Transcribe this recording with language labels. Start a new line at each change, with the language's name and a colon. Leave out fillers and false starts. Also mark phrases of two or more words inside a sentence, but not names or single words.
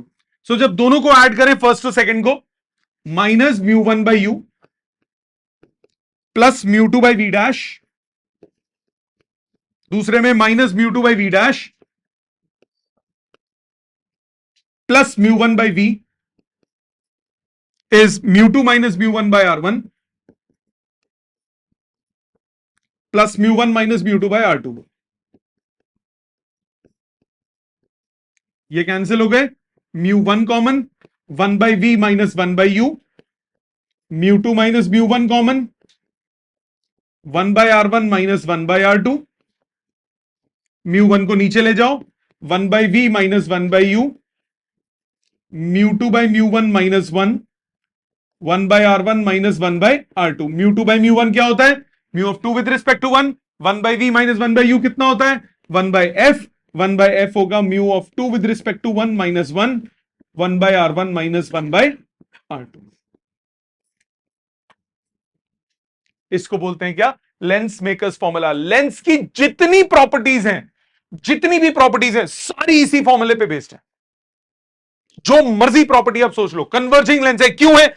English: सो
Hindi: जब दोनों को
English: ऐड करें, फर्स्ट और सेकंड को, minus μ1 by U plus μ2 by V dash,
Hindi: दूसरे में
English: minus μ2 by V dash plus μ1 by V, is mu2 minus mu1 by r1 plus mu1 minus mu2 by r2.
Hindi: ये कैंसिल हो गए,
English: mu1 कॉमन, 1 by v minus 1 by u, mu2 minus mu1 कॉमन, 1 by r1 minus 1 by r2, mu1
Hindi: को नीचे ले जाओ,
English: 1 by v minus 1 by u, mu2 by mu1 minus 1, 1 by r1 minus 1 by r2. mu2 by mu1
Hindi: क्या होता है?
English: mu of 2 with respect to 1. 1 by v minus 1 by u
Hindi: कितना होता है?
English: 1 by f. 1 by f होगा mu of 2 with respect to 1 minus 1, 1 by r1 minus 1 by r2.
Hindi: इसको बोलते हैं क्या?
English: lens makers formula.
Hindi: लेंस की जितनी प्रॉपर्टीज हैं, जितनी भी प्रॉपर्टीज हैं, सारी इसी फॉर्मूले पे बेस्ड है. जो मर्जी प्रॉपर्टी आप सोच लो.
English: converging lens
Hindi: है, क्यों है?